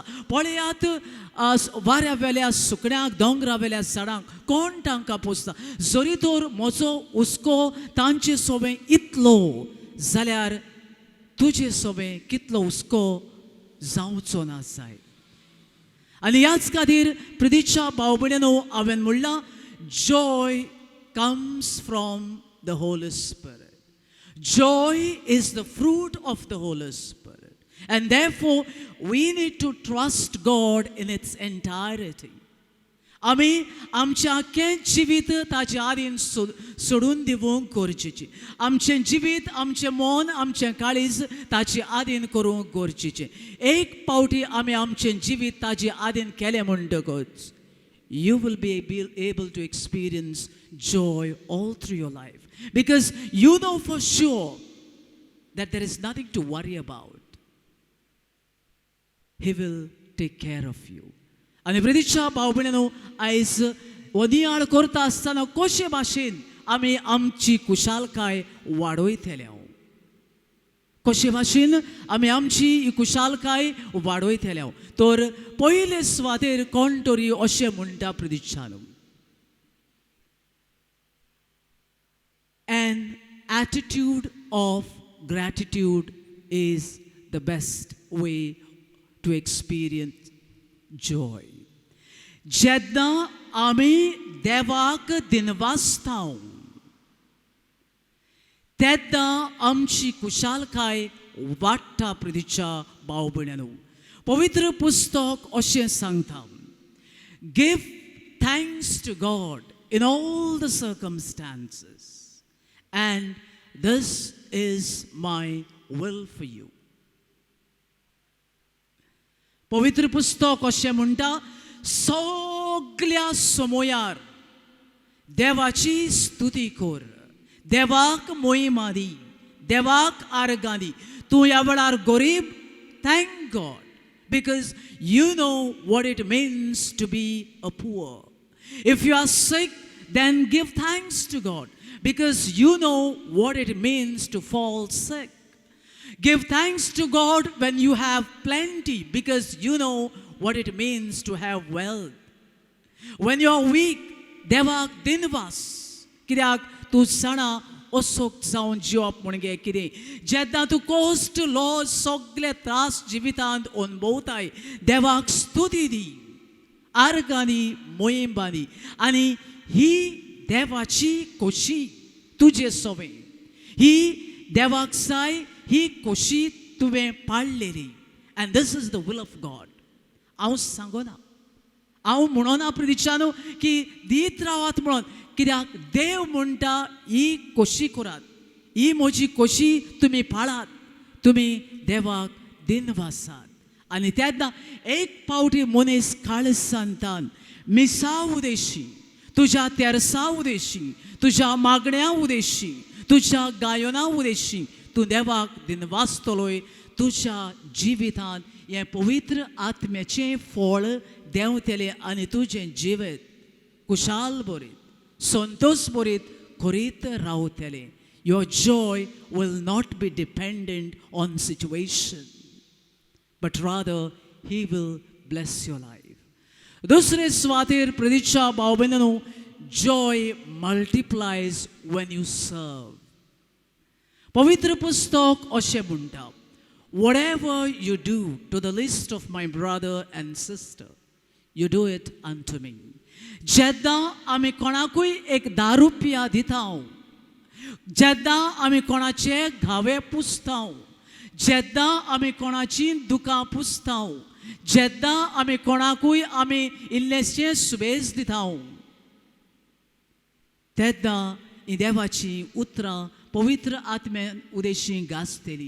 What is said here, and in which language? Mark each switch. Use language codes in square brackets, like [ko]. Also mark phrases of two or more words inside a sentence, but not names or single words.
[kok] पळयात वाऱ्या वेल्या सुकण्यांक, दोंगरा वेल्या झाडांक कोण तांकां पोसता. जरी तर म्हजो हुस्को तांचे सोबे इतलो जाल्यार तुजे सोबे कितलो हुस्को जावचो ना जाय. आनी ह्याच खातीर प्रितीच्या भाव भयणीनो, हांवें म्हणलां [en] joy comes from the Holy Spirit. Joy is the fruit of the Holy Spirit. And therefore, we need to trust God in its entirety. [kok] आमी आमचें आख्खें जिवीत ताचे आदीन सोडून दिवंक गरजेचें. आमचें जिवीत, आमचें मन, आमचें काळीज ताचे आदीन करूंक गरजेचें. एक पावटी आमी आमचें जिवीत ताचे आदीन केलें म्हणटकच [en] you will be able to experience joy all through your life. Because you know for sure that there is nothing to worry about. He will take care of you. [kok] आनी प्रितीच्या भाव भयणीनो, आयज वनियाळ करता आसतना कशे भाशेन आमी आमची कुशालकाय वाडयतले. कशे भाशेन आमी आमची ही कुशालकाय वाडयतले. तर पयले सुवातेर कोण तरी अशें म्हणटा प्रितीच्यानो, [en] an attitude of gratitude is the best way to experience joy. [kok] जेन्ना आमी देवाक दिनवासतां तेन्ना आमची कुशालकाय वाडटा. प्रितीच्या भाव भयणीनो, पवित्र पुस्तक अशें सांगता, [en] give thanks to God in all the circumstances, and this is my will for you. [kok] पवित्र पुस्तक अशें म्हणटा, सगळ्या समयार देवाची स्तुती कर, देवाक मोहिमा दी, देवाक आर्गां दी. तूं ह्या वेळार गरीब, [en] thank God, because you know what it means to be a poor. If you are sick, then give thanks to God, because you know what it means to fall sick. Give thanks to God when you have plenty, because you know what it means to have wealth. When you are weak, [kok] देवाक दिनवास, कित्याक तूं सणा असोक जावन जिवप म्हणजे कितें. जेन्ना तूं कोस्ट, लॉस, सगळे त्रास जिवितांत अनुभवताय, देवाक स्तुती दी, आर्गां दी, मोहिमा दी. आनी ही देवाची खोशी तुजे सवें, ही देवाक जाय ही खोशी तुवें पाळलेली. And this is the will of God. हांव सांगना, हांव म्हणना प्रितीच्यानो की दीत रावात म्हणून, कित्याक देव म्हणटा ही खोशी करात, ही म्हजी खोशी तुमी पाळात, तुमी देवाक दिनवासात. आनी तेन्ना एक पावटी मनीस काळजांतल्यान मिसा उदेशी, तुज्या तेरसा उदेशी, तुज्या मागण्या उदेशी, तुज्या गायना उदेशी तूं देवाक दिनवासतलोय. तुज्या जिवितांत हें पवित्र आत्म्याचें फळ देंवतलें आनी तुजें जिवीत कुशाल बरीत, संतोष बरीत करीत रावतलें. [en] Your joy will not be dependent on situation, but rather He will bless your life. [kok] दुसरे सुवातेर प्रितीच्या भाव भयणीनो, [en] joy multiplies when you serve. [kok] पवित्र पुस्तक अशें म्हणटा, [en] whatever you do to the least of my brother and sister, you do it unto me. [kok] जेन्ना आमी कोणाकूय एक 10 रुपया दितां, जेन्ना आमी कोणाचे घावे पुसतां, जेन्ना आमी कोणाची दुकां पुसतां, जेन्ना आमी कोणाकूय आमी इल्लेशें सुबेज दितां, तेन्ना ही देवाची उतरां पवित्र आत्म्यान उदेशी गाजतली.